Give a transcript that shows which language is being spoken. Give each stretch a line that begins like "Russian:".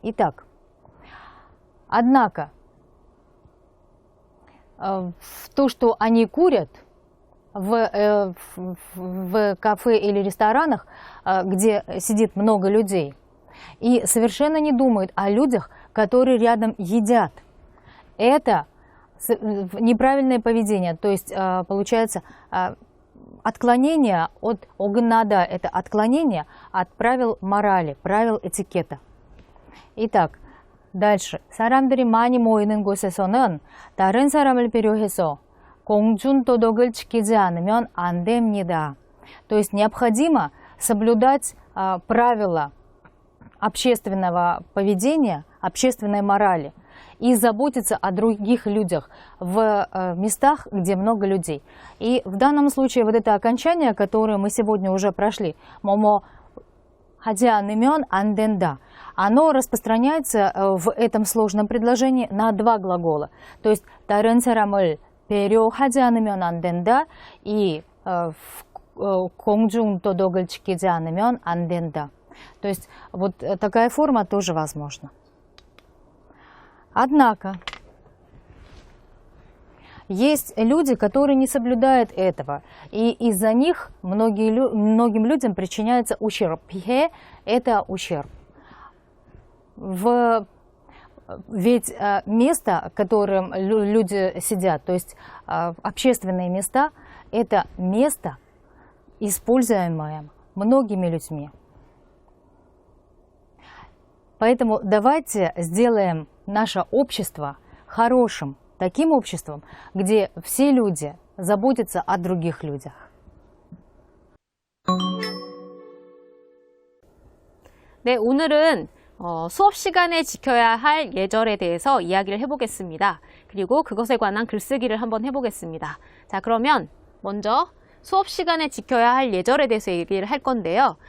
Russian: Итак, однако, то, что они курят в кафе или ресторанах, где сидит много людей, и совершенно не думают о людях, которые рядом едят, это неправильное поведение, то есть получается отклонение от огнада, это отклонение от правил морали, правил этикета. Итак, дальше.
Korean: 사람들이 많이 모이는 곳에서는 다른 사람을 배려해서 공중도덕을 지키지 않으면 안 됩니다.
Russian: То есть необходимо соблюдать правила общественного поведения, общественной морали и заботиться о других людях в местах, где много людей. И в данном случае вот это окончание, которое мы сегодня уже прошли,
Korean: 뭐뭐 하지 않으면 안 된다,
Russian: оно распространяется в этом сложном предложении на два глагола. То есть
Korean: 다른 사람을 배려하지 않으면 안 된다
Russian: и
Korean: 공중도덕을 지키지 않으면 안 된다.
Russian: То есть вот такая форма тоже возможна. Однако, есть люди, которые не соблюдают этого, и из-за них многим людям причиняется ущерб. Пихе – это ущерб. Ведь место, в котором люди сидят, то есть общественные места, это место, используемое многими людьми. Поэтому давайте сделаем наше общество хорошим, таким обществом, где все люди заботятся о других людях.
Korean: 네, 오늘은 수업 시간에 지켜야 할 예절에 대해서 이야기를 해보겠습니다. 그리고 그것에 관한 글쓰기를 한번 해보겠습니다. 자, 그러면 먼저 수업 시간에 지켜야 할 예절에 대해서 얘기를 할 건데요.